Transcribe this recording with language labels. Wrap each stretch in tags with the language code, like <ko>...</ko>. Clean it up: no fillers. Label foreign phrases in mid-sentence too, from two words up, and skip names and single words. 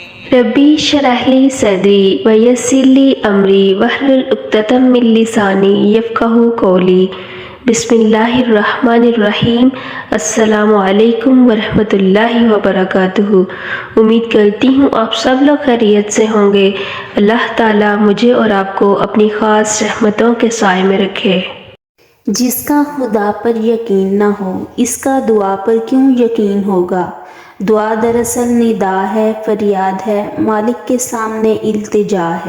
<ar>رب اشرح لي صدري ويسر لي أمري واحلل عقدة من لساني يفقهوا قولي. بسم الله الرحمن الرحيم. السلام عليكم ورحمة الله وبركاته.</ar> <ur>امید کرتی ہوں آپ سب لوگ خیریت سے ہوں گے. اللہ تعالیٰ مجھے اور آپ کو اپنی خاص رحمتوں کے سائے میں رکھے. جس کا خدا پر یقین نہ ہو، اس کا دعا پر کیوں یقین ہوگا. دعا دراصل ندا ہے، فریاد ہے، مالک کے سامنے التجا ہے.</ur>